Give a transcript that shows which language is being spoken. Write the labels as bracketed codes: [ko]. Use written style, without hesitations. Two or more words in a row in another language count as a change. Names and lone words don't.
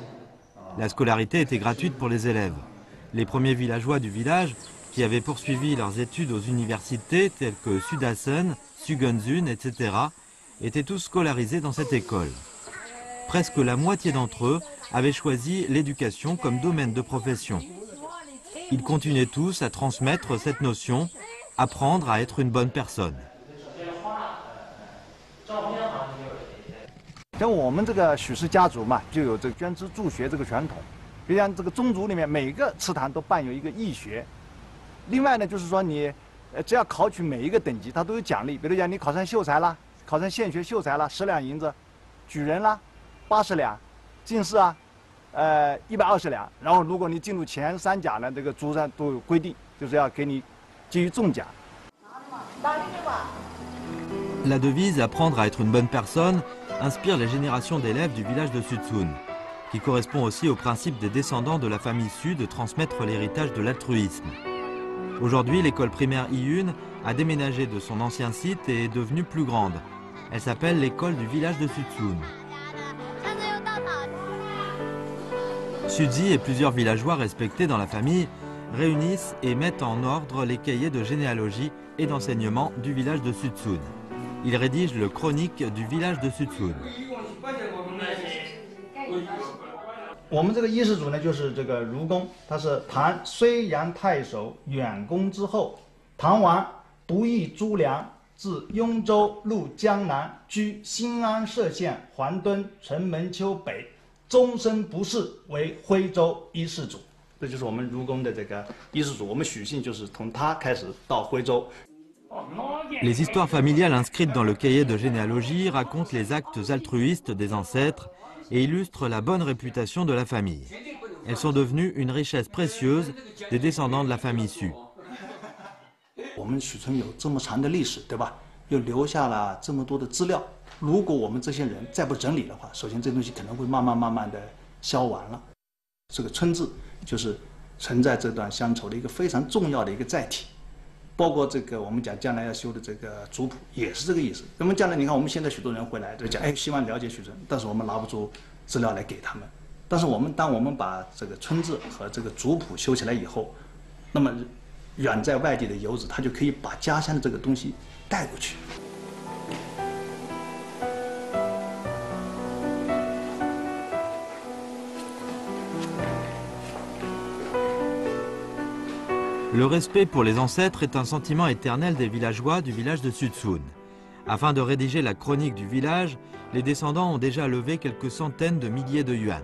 [fr] La scolarité était gratuite pour les élèves. Les premiers villageois du village, qui avaient poursuivi leurs études aux universités telles que Sudasen, Sugenzun, etc., étaient tous scolarisés dans cette école. Presque la moitié d'entre eux avaient choisi l'éducation comme domaine de profession. Ils continuaient tous à transmettre cette notion, apprendre à être une bonne personne. [zh] 像我们这个许氏家族嘛，就有这个捐资助学这个传统。比如像这个宗族里面，每个祠堂都办有一个义学。另外呢，就是说你，只要考取每一个等级，它都有奖励。比如讲你考上秀才啦，考上县学秀才啦，10两银子；举人啦，80两；进士啊，120两。然后如果你进入前3甲呢，这个族上都有规定，就是要给你给予重奖。 [fr] La devise « apprendre à être une bonne personne » inspire les générations d'élèves du village de Suzhun, qui correspond aussi au principe des descendants de la famille Su de transmettre l'héritage de l'altruisme. Aujourd'hui, l'école primaire Yiyun a déménagé de son ancien site et est devenue plus grande, Elle s'appelle l'école du village de Sutsun. Sudzi et plusieurs villageois respectés dans la famille réunissent et mettent en ordre les cahiers de généalogie et d'enseignement du village de Sutsun. Ils rédigent le chronique du village de Sutsun. [zh] 我们这个衣食主呢，就是这个卢公，他是唐睢阳太守远公之后，唐王不义朱良，自雍州入江南，居新安歙县黄墩城门丘北，终身不仕，为徽州衣食主。这就是我们卢公的这个衣食主，我们许姓就是从他开始到徽州。 [fr] Les histoires familiales inscrites dans le cahier de généalogie racontent les actes altruistes des ancêtres et illustrent la bonne réputation de la famille. Elles sont devenues une richesse précieuse des descendants de la famille Su. [zh] 我们许村有这么长的历史，对吧？又留下了这么多的资料。如果我们这些人再不整理的话，首先这东西可能会慢慢的消亡了。这个村字就是存在这段乡愁的一个非常重要的一个载体。包括这个我们讲将来要修的这个族谱也是这个意思。那么将来你看我们现在许多人回来就讲，哎，希望了解许村，但是我们拿不出资料来给他们。但是当我们把这个村字和这个族谱修起来以后，那么远在外地的游子他就可以把家乡的这个东西带过去。 [fr] Le respect pour les ancêtres est un sentiment éternel des villageois du village de Sutsun. Afin de rédiger la chronique du village, les descendants ont déjà levé quelques centaines de milliers de yuan.